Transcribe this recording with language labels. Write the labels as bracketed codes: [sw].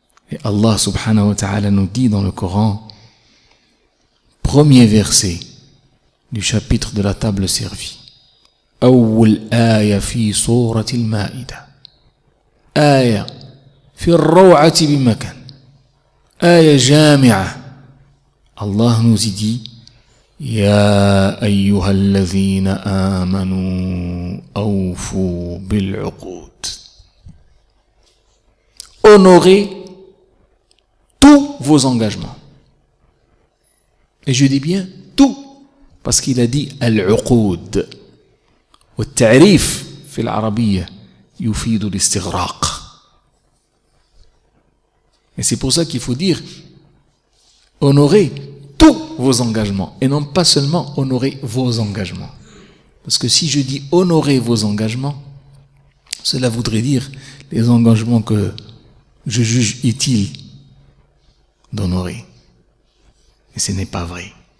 [fr] Et Allah subhanahu wa ta'ala nous dit dans le Coran, premier verset du chapitre de la table servie, [ar] أول آية في سورة المائدة آية في الروعة بمكان آية جامعة. [fr] Allah nous y dit [ar] يا أيها الذين آمنوا أوفوا بالعقود. [fr] Honorez tous vos engagements. Et je dis bien tout, parce qu'il a dit al-uqud. [ar] والتعريف في العربية يفيد الاستغراق. [fr] Et c'est pour ça qu'il faut dire honorer tous vos engagements et non pas seulement honorer vos engagements. Parce que si je dis honorer vos engagements, cela voudrait dire les engagements que je juge utile d'honorer. Et ce n'est pas vrai.